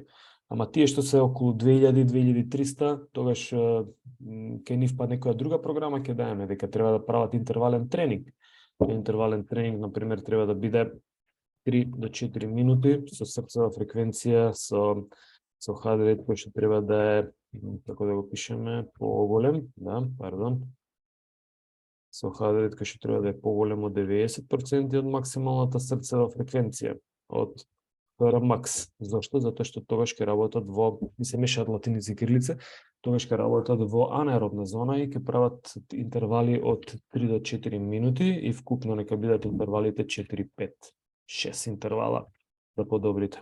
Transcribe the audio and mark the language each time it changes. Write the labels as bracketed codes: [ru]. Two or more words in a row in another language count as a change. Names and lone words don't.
[mk] Ама тие што се околу 2000-2300, тогаш кај нив па некоја друга програма ќе даеме дека треба да прават интервален тренинг. Интервален тренинг, например, треба да биде 3 до 4 минути со срцева фреквенција, со [en] heart rate [mk] кој што треба да е, како да го пишеме, поголем, со [en] heart rate [mk] кој што треба да е поголем од 90% од максималната срцева фреквенција, од Max. Зошто? Затоа што тогаш ќе работат ми се мешаат латиница и кирилица, тогаш ќе работат во анаеробна зона и ќе прават интервали од 3 до 4 минути и вкупно нека бидат интервалите 4, 5, 6 интервала да подобрите.